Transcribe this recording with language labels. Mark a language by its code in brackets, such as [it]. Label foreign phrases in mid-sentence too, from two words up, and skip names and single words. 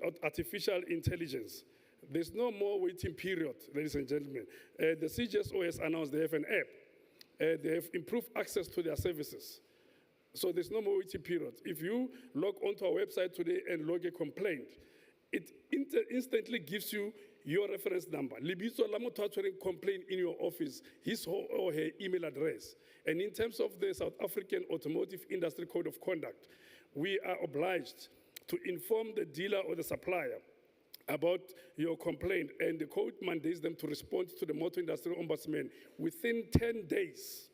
[en] Artificial intelligence. There's no more waiting period, ladies and gentlemen. The CGSO has announced they have an app They have improved access to their services. So there's no more waiting period. If you log onto our website today and log a complaint, it instantly gives you your reference number. [tn] Libitso la motho a tshwereng [en] complaint in your office, his or her email address. And in terms of the South African Automotive Industry Code of Conduct, we are obliged to inform the dealer or the supplier about your complaint, and the code mandates them to respond to the Motor Industry Ombudsman within 10 days.